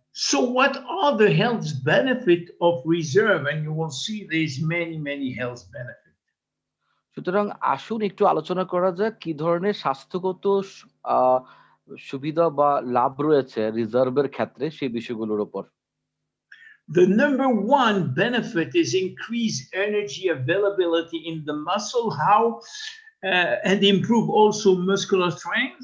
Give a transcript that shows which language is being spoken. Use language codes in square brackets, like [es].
[en] So what are the health benefit of reserve? And you will see there's many health benefits. [bn] সুতরাং আসুন একটু আলোচনা করা যাক কি ধরনের স্বাস্থ্যগত আহ সুবিধা বা লাভ রয়েছে রিজার্ভের ক্ষেত্রে সেই বিষয়গুলোর উপর। [en] The number one benefit is increased energy availability in the muscle. How? And improve also muscular strength.